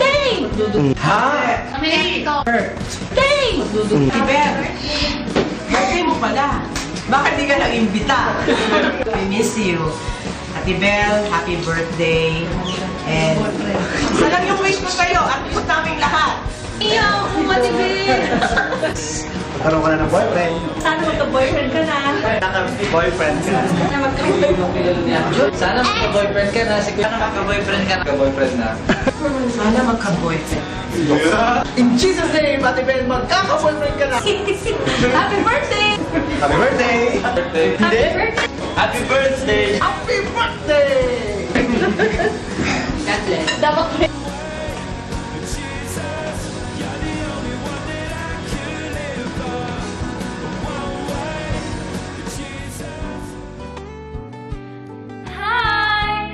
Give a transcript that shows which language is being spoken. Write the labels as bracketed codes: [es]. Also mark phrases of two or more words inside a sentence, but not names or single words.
[tl] Birthday mo pala. Bakit di ka nag-imbita? [en] I miss you. Ate Belle, happy birthday. [tl] And isa lang yung wish ko sa'yo at wish naming lahat. Magkaroon ka na ng boyfriend. Sana magka-boyfriend ka na. Boyfriend ka. Sana magka-boyfriend ka na. Sana magka-boyfriend ka na. Boyfriend na. Sana magka-boyfriend. [en] In Jesus' name, [tl] Ate Ben, magkaka-boyfriend ka na. [en] Happy birthday! Happy birthday! Hindi? Happy birthday! Happy birthday! God bless. Hi!